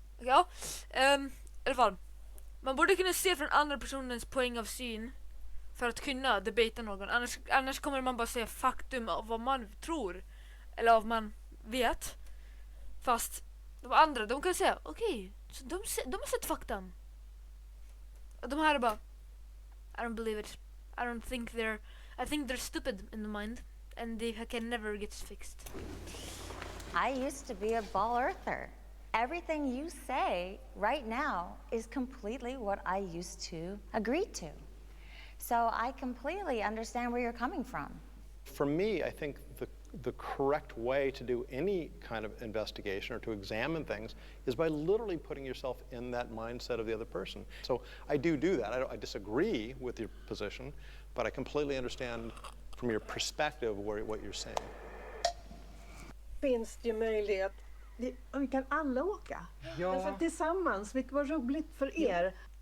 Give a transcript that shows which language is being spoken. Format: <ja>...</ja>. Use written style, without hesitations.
<sv>Ja, i alla fall. Man borde kunna se från andra personens poäng av syn för att kunna debata någon. Annars kommer man bara säga faktum av vad man tror eller av vad man vet. Fast de andra, de kan säga okej, så de har sett faktan. Och de här är bara</sv> <en>I don't believe it. I think they're stupid in the mind and they can never get fixed. I used to be a ball earther. Everything you say right now is completely what I used to agree to. So I completely understand where you're coming from. For me, I think the correct way to do any kind of investigation or to examine things is by literally putting yourself in that mindset of the other person. So I do that. I disagree with your position, but I completely understand from your perspective what you're saying.</en> <sv>Finns det möjlighet, vi kan alla åka. Ja. Alltså tillsammans, vilket var roligt för er.</sv>